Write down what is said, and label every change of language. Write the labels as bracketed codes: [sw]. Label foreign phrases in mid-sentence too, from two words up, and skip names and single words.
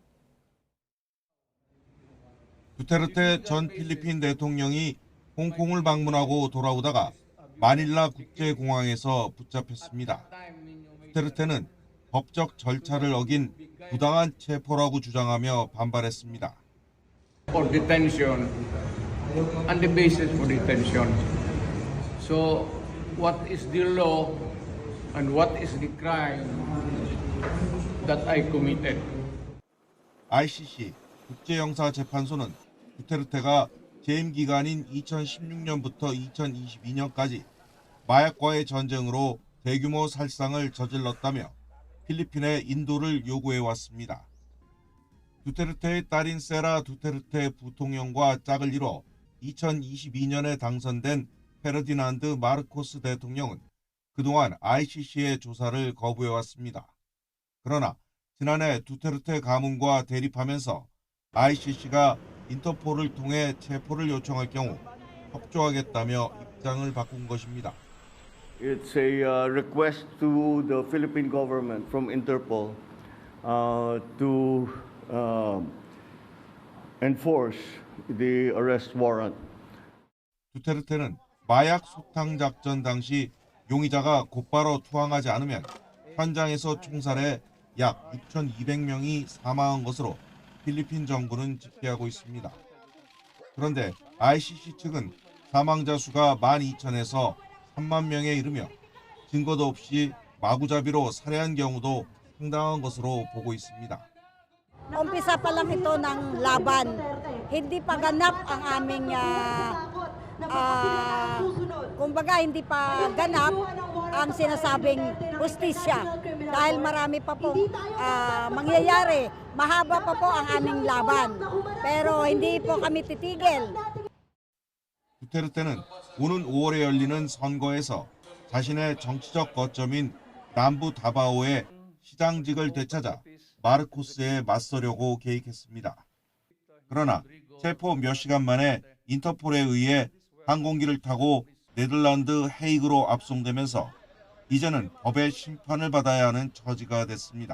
[ko] 두테르테 전 필리핀 대통령이 홍콩을 방문하고 돌아오다가 마닐라 국제공항에서 붙잡혔습니다. 두테르테는 법적 절차를 어긴 부당한 체포라고 주장하며 반발했습니다. [en] For detention and the basis for detention. So what is the law and what is the crime that I committed? [ko] ICC 국제형사재판소는 두테르테가 재임 기간인 2016년부터 2022년까지 마약과의 전쟁으로 대규모 살상을 저질렀다며 필리핀에 인도를 요구해왔습니다. 두테르테의 딸인 세라 두테르테 부통령과 짝을 이뤄 2022년에 당선된 페르디난드 마르코스 대통령은 그동안 ICC의 조사를 거부해왔습니다. 그러나 지난해 두테르테 가문과 대립하면서 ICC가 인터폴을 통해 체포를 요청할 경우 협조하겠다며 입장을 바꾼 것입니다. [en] It's a request to the Philippine government from Interpol to enforce the arrest warrant. [ko] 두테르테는 마약 소탕 작전 당시 용의자가 곧바로 투항하지 않으면 현장에서 총살해 약 6,200명이 사망한 것으로 필리핀 정부는 집계하고 있습니다. 그런데 ICC 측은 사망자 수가 12,000에서 3만 명에 이르며 증거도 없이 마구잡이로 살해한 경우도 상당한 것으로 보고 있습니다. [tl] Umpisa pa lang ito ng laban. Hindi pa ganap ang aming kumbaga hindi pa ganap ang sinasabing hustisya dahil marami pa po mangyayari. Mahaba pa po ang aming laban. Pero hindi po kami titigil. [ko] 두테르테는 오는 5월에 열리는 선거에서 자신의 정치적 거점인 남부 다바오의 시장직을 되찾아 마르코스에 맞서려고 계획했습니다. 그러나 체포 몇 시간 만에 인터폴에 의해 항공기를 타고 네덜란드 헤이그로 압송되면서 이제는 법의 심판을 받아야 하는 처지가 됐습니다.